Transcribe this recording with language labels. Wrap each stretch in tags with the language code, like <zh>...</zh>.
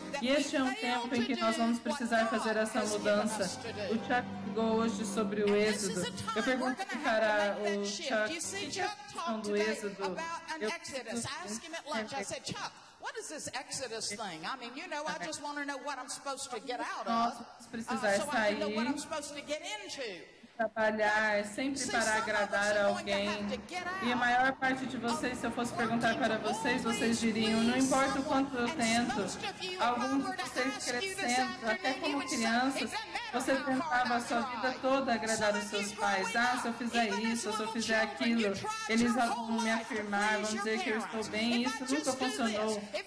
<pt>E este é um tempo em que nós vamos precisar fazer essa mudança. O Chuck falou hoje sobre o êxodo. Eu perguntei para o Chuck, o que é a questão do êxodo? Eu perguntei,</pt> <en>Chuck, what is this Exodus thing? I mean, you know, I just want to know what I'm supposed to get out of.</en> <pt>Nós vamos precisar sair.</pt> <en>So I can know what I'm supposed to get into.</en> <pt>trabalhar, é sempre para agradar alguém. E a maior parte de vocês, se eu fosse perguntar para vocês, vocês diriam, não importa o quanto eu tento, alguns de vocês crescendo, até como crianças, você tentava a sua vida toda agradar os seus pais. Ah, se eu fizer isso, se eu fizer aquilo, eles vão me afirmar, vão dizer que eu estou bem, e isso nunca funcionou.</pt>